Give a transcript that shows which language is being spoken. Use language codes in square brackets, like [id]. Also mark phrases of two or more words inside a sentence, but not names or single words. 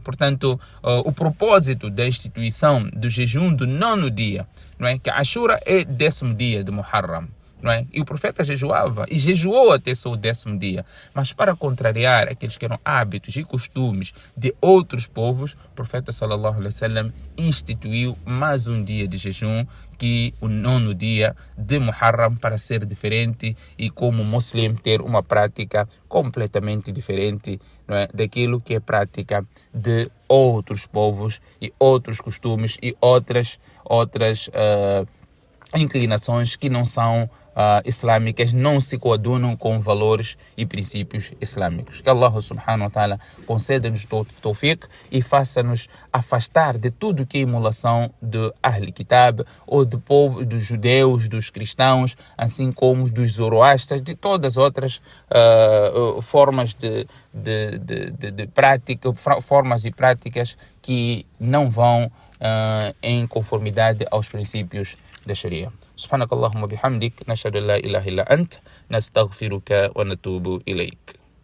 [pt] Portanto, o propósito da instituição do jejum do 9º dia, não é? Que Ashura é 10º dia de Muharram, não é? E o profeta jejuava e jejuou até seu 10º dia. Mas para contrariar aqueles que eram hábitos e costumes de outros povos, o profeta [ar] صلى الله عليه وسلم [pt] instituiu mais um dia de jejum, que o 9º dia de Muharram, para ser diferente e como muslim ter uma prática completamente diferente, não é? Daquilo que é prática de outros povos e outros costumes e outras inclinações que não são islâmicas, não se coadunam com valores e princípios islâmicos. Que Allah [ar] سبحانه وتعالى [pt] conceda-nos tawfiq e faça-nos afastar de tudo que é emulação de [ar] أهل كتاب, [pt] ou do povo, dos judeus, dos cristãos, assim como dos zoroastras, de todas as outras formas de prática, formas e práticas que não vão em conformidade aos princípios da Sharia. [ar] سبحانك اللهم بحمدك، نشهد أن لا إله إلا أنت، نستغفرك ونتوب إليك.